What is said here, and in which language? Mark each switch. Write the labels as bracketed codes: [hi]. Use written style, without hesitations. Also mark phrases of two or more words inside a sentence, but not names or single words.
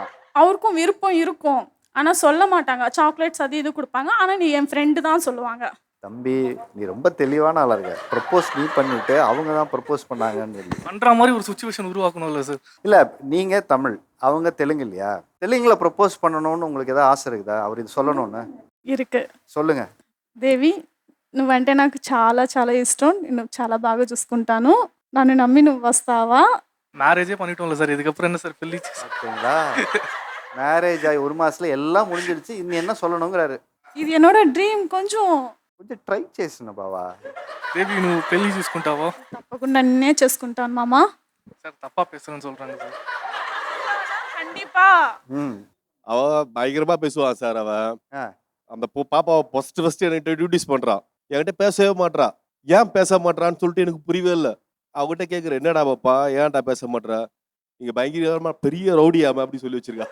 [ta] அவருக்கும் விருப்பம் இருக்கும், ஆனால் சொல்ல மாட்டாங்க. சாக்லேட்ஸ் அது இது கொடுப்பாங்க, ஆனால் நீ என் ஃப்ரெண்டு தான் சொல்லுவாங்க. தம்பி நீ ரொம்ப தெளிவான ஆளா இருக்க. ப்ரப்போஸ் நீ பண்ணிட்டு அவங்க தான் ப்ரப்போஸ் பண்ணாங்கன்னு சொல்லி பண்ணுற மாதிரி ஒரு சுச்சுவேஷன் உருவாக்கணும்ல சார். இல்ல நீங்க தமிழ், அவங்க தெலுங்கு இல்லையா? தெலுங்குல ப்ரப்போஸ் பண்ணணும்னு உங்களுக்கு ஏதாவது ஆசை இருக்குதா? அவர் இது சொல்லணும்னு [te] ఇరుకు [ta] சொல்லுங்க. [te] దేవి నువ్వంటే నాకు చాలా చాలా ఇష్టం, నిన్ను చాలా బాగా చూసుకుంటాను, నన్ను నమ్మి నువ్వు వస్తావా? [ta] மேரேஜே பண்ணிட்டோம்ல சார், இதுக்கப்புறம் என்ன சார் பெல்லி? பார்த்தீங்களா, மேரேஜ் ஆகி 1 மாசத்துல எல்லாம் முடிஞ்சிருச்சு, இன்னும் என்ன சொல்லணுங்கிறாரு. [te] ఇది என்னோட డ్రీమ్, కొంచెం కొంచెం ట్రై చేసిన బావా. தேவி నువ్వు పెళ్లి చూసుకుంటావా? తప్పకుండా నిన్నే చేసుకుంటాను మామా. [ta] சார் தப்பா பேசுறேன்னு சொல்றாங்க சார். கண்டிப்பா. ம் அவ பயங்கரமா பேசுவான் சார். அவன் ஆ. அந்த பாப்பாவை ஃபர்ஸ்ட் என்கிட்ட இன்ட்ரடியூஸ் பண்றான், என்கிட்ட பேசவே மாட்றா. ஏன் பேச மாட்றான்னு சொல்லிட்டு எனக்கு புரியவே இல்லை. அவகிட்ட கேட்குறேன், என்னடா பாப்பா ஏன்டா பேச மாட்றா, நீங்க பயங்கரமா பெரிய ரவுடியாம அப்படி சொல்லி வச்சிருக்கா.